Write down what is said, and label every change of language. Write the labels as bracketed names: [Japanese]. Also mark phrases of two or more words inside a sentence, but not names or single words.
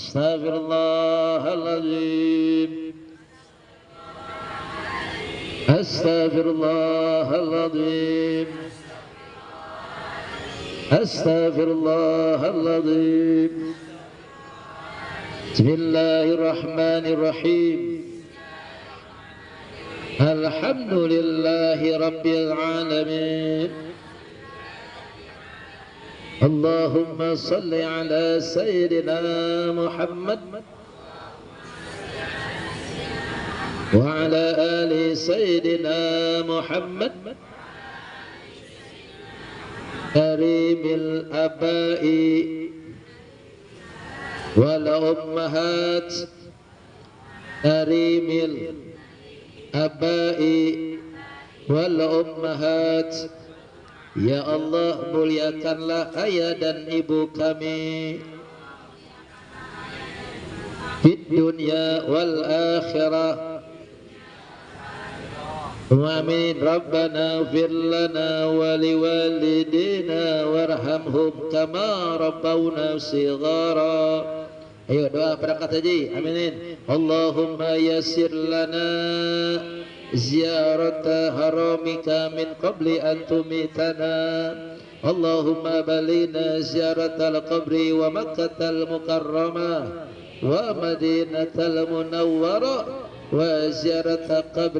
[Arabic] أستغفر الله العظيم، أستغفر الله العظيم، أستغفر الله العظيم. بسم الله الرحمن الرحيم. الحمد لله رب العالمين. اللهم صل على سيدنا محمد وعلى آل سيدنا محمد كريم الآباء والأمهات، كريم الآباء والأمهات. [Indonesian] Ya Allah, muliakanlah ayah dan ibu kami di dunia [Arabic] والآخرة. [Indonesian] Amin. [Arabic] ربنا اغفر لنا ولوالدينا وارحمهم كما ربونا صغارا. [Indonesian] Ayo doa berangkat haji. Aminin. [Arabic] اللهم يسر لنا زيارة حرمك من قبل أن تميتنا اللهم بلغنا زيارة القبر ومكة المكرمة ومدينة المنورة وزيارة قبر